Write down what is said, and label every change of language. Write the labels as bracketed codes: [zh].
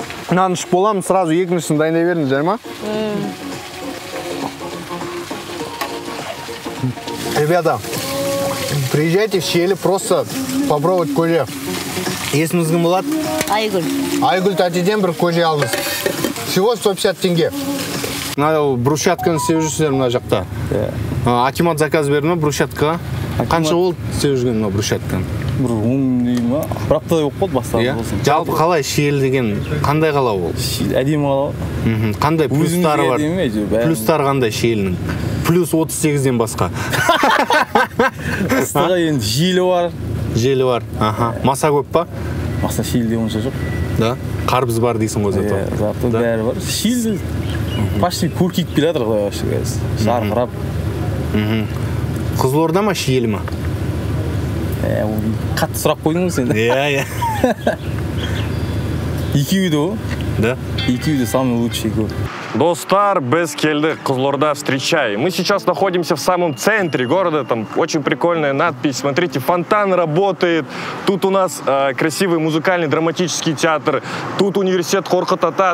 [kk] Мынаны ішіп боламын, [ru] сразу [kk] екіншісін дайындай беріңіздер ма? [ru] Ребята, приезжайте в Шиелі просто попробовать көже. [kk] Есіңіз кім болады? Айгүл. Айгүл тәтеден бір көже алыңыз. [ru] Всего 150 теңге. [kk] Мына брусчатканы істеп жүрсіздер мына жақта. Акимат заказ берді ма брусчаткаға? Қанша болды істеп жүрген мына брусчатканы? Бір 10 дей ма? Бір аптадай болып қалды бастаған болсын. Жалпы қалай Шиелі деген қандай қала ол? Әдемі қала. Қандай плюстары бар? Плюстары қандай Шиелінің? Плюс 38-ден басқа. Ыстығы енді желі бар. Желі бар. Маса көп па? Маса Шиеліде онша жоқ. [ru] Да? [kk] Қарбыз бар дейсің ғой зато. Зато бәрі бар. Шиелі [ru] почти [kk] көркейіп келе жатыр құдай жарқырап. Қызылорда ма Шиелі ма? Қатты сұрақ қойдыңыз енді. Иә. Екеуі де о? [ru] Да. [kk] Екеуі де [ru] самый лучший город. [kk] Достар, без келды, [ru] Кызылорда, встречай. Мы сейчас находимся в самом центре города, там очень прикольная надпись. Смотрите, фонтан работает, тут у нас красивый музыкальный драматический театр, тут университет Коркут Ата.